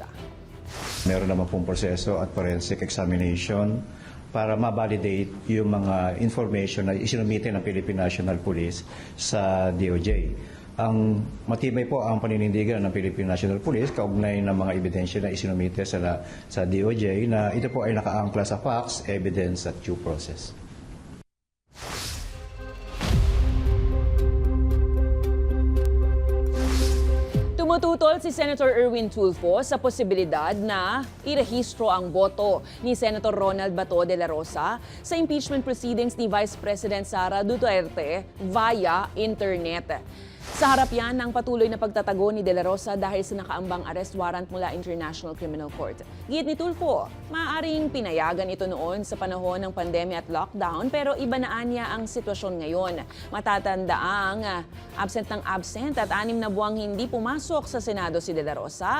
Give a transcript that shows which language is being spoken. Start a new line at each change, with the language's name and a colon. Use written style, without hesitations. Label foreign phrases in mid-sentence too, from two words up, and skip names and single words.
Filipino: Meron naman pong proseso at
English: forensic examination
Filipino: para ma-validate yung mga information na isinumite ng Philippine National Police sa DOJ. Ang matibay po ang paninindigan ng Philippine National Police kaugnay ng mga ebidensya na isinumite sa DOJ na ito po ay nakaangkla sa
English: facts, evidence
Filipino: at
English: due process.
Filipino: Tumututol si Senator Erwin Tulfo sa posibilidad na irehistro ang boto ni Senator Ronald Bato de la Rosa sa
English: impeachment proceedings
Filipino: ni Vice President Sara Duterte
English: via internet.
Filipino: Sa harap yan ng patuloy na pagtatago ni De La Rosa dahil sa nakaambang
English: arrest warrant
Filipino: mula International Criminal Court. Git ni Tulfo, maaaring pinayagan ito noon sa panahon ng pandemya at lockdown pero iba na anya ang sitwasyon ngayon. Matatandaang absent at 6 na buwang hindi pumasok sa Senado si De La Rosa.